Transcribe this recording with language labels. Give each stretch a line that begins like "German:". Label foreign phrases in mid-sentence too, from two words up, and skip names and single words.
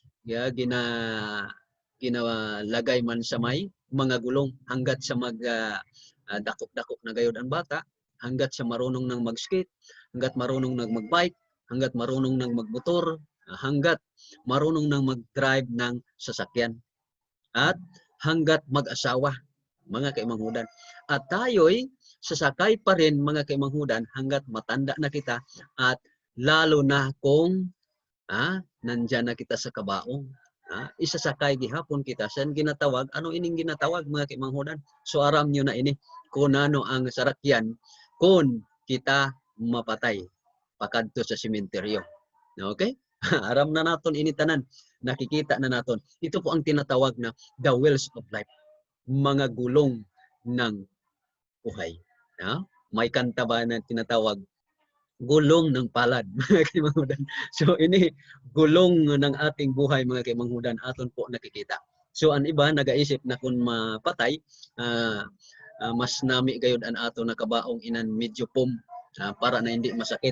Filipino: ginalagay man sa may mga gulong hanggat sa
Hiligaynon: dako-dako na gayud
Filipino: ang bata, hanggat sa marunong nang mag-skate, hanggat marunong nang mag-bike, hanggat marunong nang magmotor, hanggat marunong nang mag-drive ng sasakyan, at hanggat mag-asawa,
Hiligaynon: mga kaimanghudan.
Filipino: At tayo'y sasakay pa rin,
Hiligaynon: mga kaimanghudan,
Filipino: hanggat matanda na kita, at lalo na kung nandyan na kita sa kabaong.
Hiligaynon: Isasakay gihapon kita. Saan ginatawag? Ano ining ginatawag, mga kaimanghudan? So aram nyo na ini kung ano ang sarakyan kung kita mapatay pakadto sa sementeryo. Okay? Aram na naton ini tanan.
Filipino: Nakikita na naton. Ito po ang tinatawag na
English: the wells of life.
Filipino: Mga gulong ng buhay. May kanta ba na tinatawag gulong ng palad,
Hiligaynon: mga kaimanghudan.
Filipino: So ini gulong ng ating buhay,
Hiligaynon: mga kaimanghudan,
Filipino: aton po nakikita.
Hiligaynon: So ang iba nagaisip na kung mapatay, mas nami gayud an ato na kabaong inan medyo pum, para na hindi masakit.